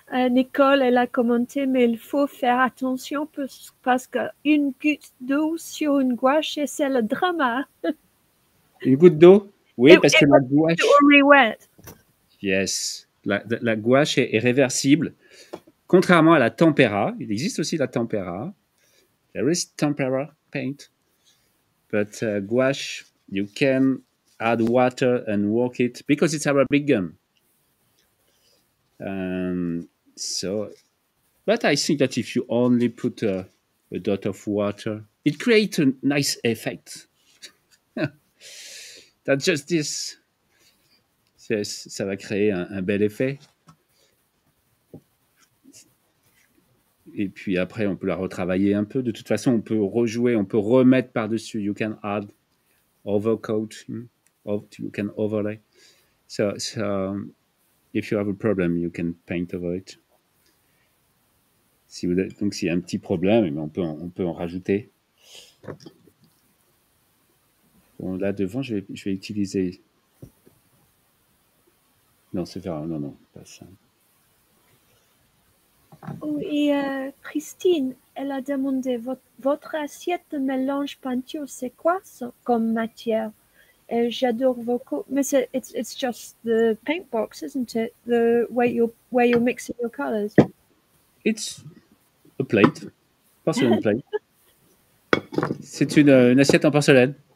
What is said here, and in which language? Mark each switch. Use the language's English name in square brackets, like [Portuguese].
[French] Nicole, elle a commenté, mais il faut faire attention parce qu'une goutte d'eau sur une gouache, c'est le drama. Une goutte d'eau? Oui, parce que la [English] It's gouache, already wet. [French] yes, la gouache est réversible. Contrairement à la tempera, il existe aussi la tempera. [English] There is tempera paint, but gouache, you can add water and work it because it's Arabic gum. So, but I think that if you only put a dot of water, it creates a nice effect. That's just this. [French] Ça va créer un bel effet. Et puis après, on peut la retravailler un peu. De toute façon, on peut rejouer, on peut remettre par-dessus. [English] You can add overcoat, you can overlay. So if you have a problem, you can paint over it. [French] Donc, s'il y a un petit problème, on peut en rajouter. Bon, là, devant, je vais utiliser... Non, c'est vrai. Non, pas ça. Oh, et Christine, elle a demandé, votre assiette de mélange peinture, c'est quoi ça, comme matière? Et j'adore vos mais [English] it's just the paint box, isn't it? The where you're mixing your colors. It's a plate, porcelain plate. [French] C'est une assiette en porcelaine.